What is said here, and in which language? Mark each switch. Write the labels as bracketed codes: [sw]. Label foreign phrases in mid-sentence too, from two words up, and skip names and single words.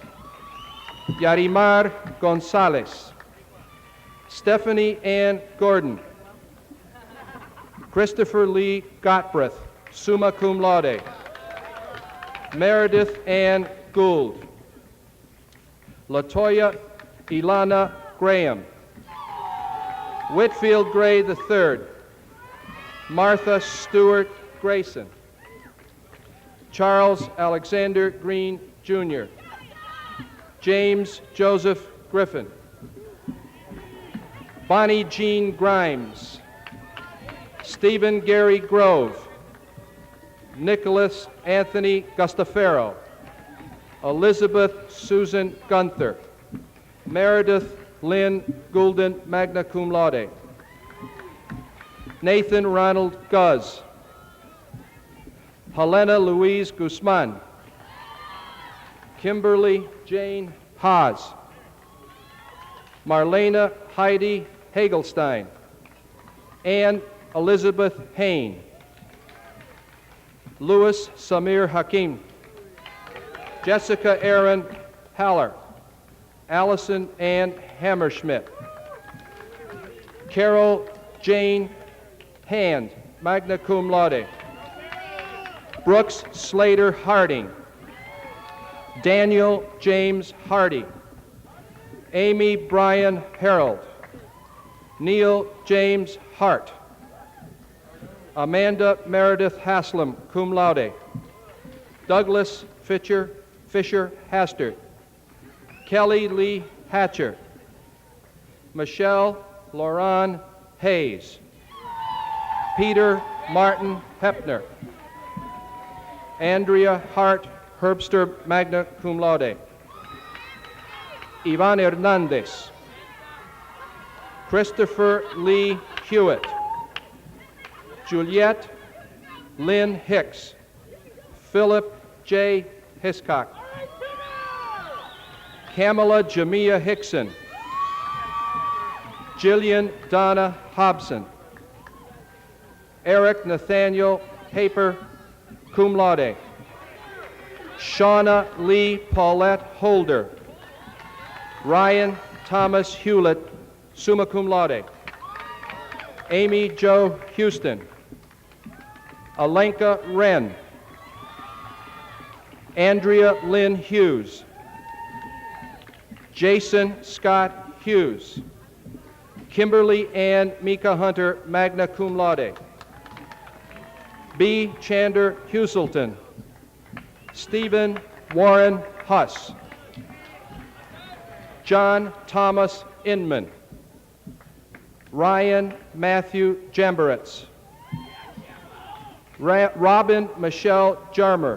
[en] Yarimar Gonzalez. Stephanie Ann Gordon. Christopher Lee Gottbreth, [la] summa cum laude. [en] Meredith Ann Gould. Latoya Ilana Graham. Whitfield Gray III. Martha Stewart Grayson. Charles Alexander Green Jr. James Joseph Griffin. Bonnie Jean Grimes. Stephen Gary Grove. Nicholas Anthony Gustafaro. Elizabeth Susan Gunther. Meredith Lynn Goulden, [la] magna cum laude. [en] Nathan Ronald Guz. Helena Louise Guzman. Kimberly Jane Haas. Marlena Heidi Hagelstein. Ann Elizabeth Hain. Louis Samir Hakim. Jessica Aaron Haller. Allison Ann Hammerschmidt. Carol Jane Hand, [la] magna cum laude. [en] Brooks Slater Harding. Daniel James Hardy. Amy Bryan Harold. Neil James Hart. Amanda Meredith Haslam, [la] cum laude. [en] Douglas Fisher Hastert. Kelly Lee Hatcher. Michelle Lauren Hayes. Peter Martin Hepner. Andrea Hart Herbster, [la] magna cum laude. [en] Ivan Hernandez. Christopher Lee Hewitt. Juliette Lynn Hicks. Philip J. Hiscock. Kamala Jamia Hickson. Jillian Donna Hobson. Eric Nathaniel Haper, [la] cum laude. [en] Shauna Lee Paulette Holder. Ryan Thomas Hewlett, [la] summa cum laude. [en] Amy Jo Houston. Alenka Wren. Andrea Lynn Hughes. Jason Scott Hughes. Kimberly Ann Mika Hunter, [la] magna cum laude. B. [en] Chander Huselton. Stephen Warren Huss. John Thomas Inman. Ryan Matthew Jamberetz. Robin Michelle Jarmer.